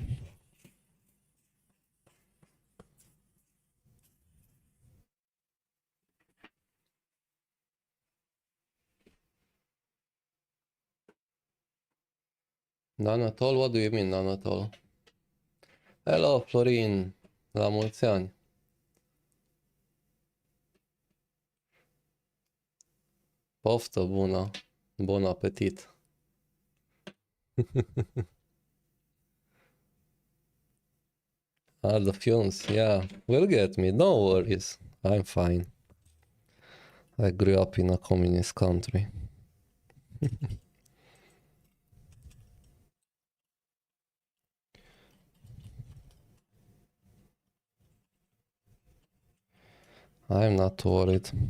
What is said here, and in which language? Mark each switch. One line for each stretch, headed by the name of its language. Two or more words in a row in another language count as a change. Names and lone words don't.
English: None at all? What do you mean none at all? Hello,
Romanian: Florin. La mulți ani. Poftă bună.
French: Bon appetit.
English: Ah, the fumes, yeah. Will get me, no worries. I'm fine. I grew up in a communist country. I'm not worried.